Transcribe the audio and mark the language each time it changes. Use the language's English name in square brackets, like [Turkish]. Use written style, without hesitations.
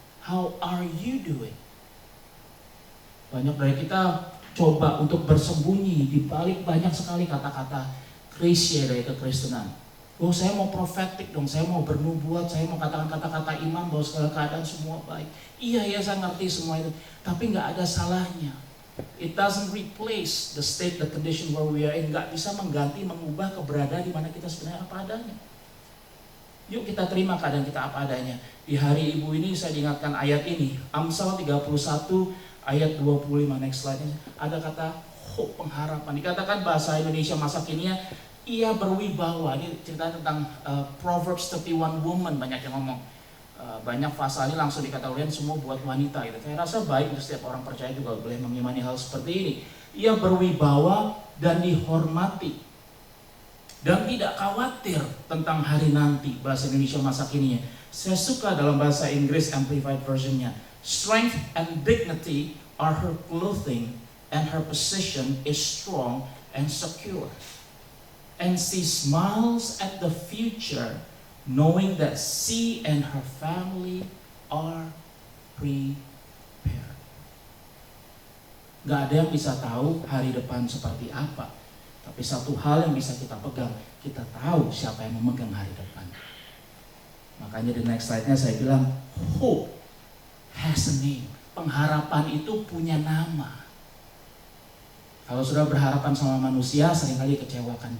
[English] How are you doing? [Indonesian] Banyak dari kita coba untuk bersembunyi di balik banyak sekali kata-kata klise dari kekristenan. Oh, saya mau profetik dong, saya mau bernubuat, saya mau katakan kata-kata iman bahwa segala keadaan semua baik. Iya, saya ngerti semua itu, tapi nggak ada salahnya. [English] It doesn't replace the state, the condition where we are in. [Indonesian] Nggak bisa mengganti, mengubah keberadaan di mana kita sebenarnya apa adanya. Yuk kita terima keadaan kita apa adanya. Di hari Ibu ini saya diingatkan ayat ini, Amsal 31 ayat 25, [English] next slide. [Indonesian] Ada kata hope, pengharapan. Dikatakan bahasa Indonesia masa kini ia berwibawa. Ini cerita tentang Proverbs 31 woman, banyak yang ngomong. Banyak pasalnya langsung dikatakan semua buat wanita gitu. Saya rasa baik untuk setiap orang percaya juga boleh mengimani hal seperti ini. Ia berwibawa dan dihormati dan tidak khawatir tentang hari nanti. Bahasa Indonesia masa kini. Saya suka dalam bahasa Inggris Amplified Version-nya. [English] Strength and dignity are her clothing, and her position is strong and secure. And she smiles at the future, knowing that she and her family are prepared. [Indonesian] Gak ada yang bisa tahu hari depan seperti apa. Tapi satu hal yang bisa kita pegang, kita tahu siapa yang memegang hari depan. Makanya di next slide-nya saya bilang, [English] hope has a name. [Indonesian] Pengharapan itu punya nama. Kalau sudah berharapan sama manusia, seringkali kecewakan.